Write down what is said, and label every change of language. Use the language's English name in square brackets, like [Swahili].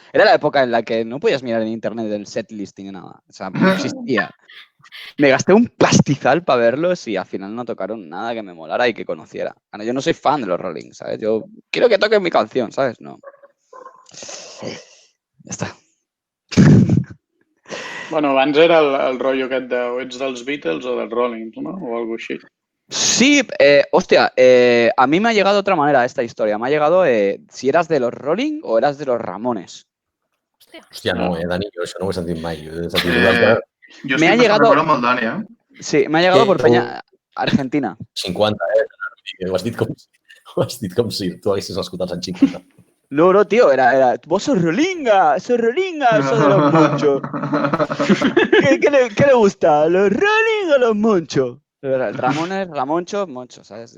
[Spanish] Era la época en la que no podías mirar en internet el set listing ni nada. O sea, no existía. Me gasté un pastizal para verlos y al final no tocaron nada que me molara y que conociera. Bueno, yo no soy fan de los Rolling, ¿sabes? Yo quiero que toquen mi canción, ¿sabes? [Catalan] No. Ja està. Bueno, abans era el rotllo aquest de o ets dels Beatles o dels Rollings, ¿no? [Spanish] O algo així. Sí, hostia, a mí me ha llegado de otra manera esta historia. Me ha llegado si eras de los Rolling o eras de los Ramones. [Catalan] Hòstia, no, Dani, jo això no ho he sentit mai. Jo estic més d'acord amb el Dani, [Spanish] Sí, me ha llegado por Peña Argentina. [Catalan] 50, Ho has dit com si tu haguessis escoltat en 50. [Spanish] No, tío, era vos sos Rolinga, eso de los monchos. ¿Qué le gusta? ¿Los Rolling o los monchos? El Ramones, Ramoncho, moncho, ¿sabes?